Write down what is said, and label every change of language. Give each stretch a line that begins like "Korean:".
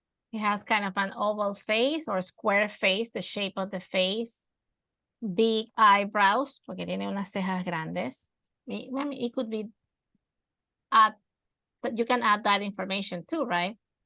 English: He has kind of an oval face or square face, the shape of the face. Big eyebrows,
Spanish: porque tiene unas cejas grandes.
English: It could be but you can add that information too, right?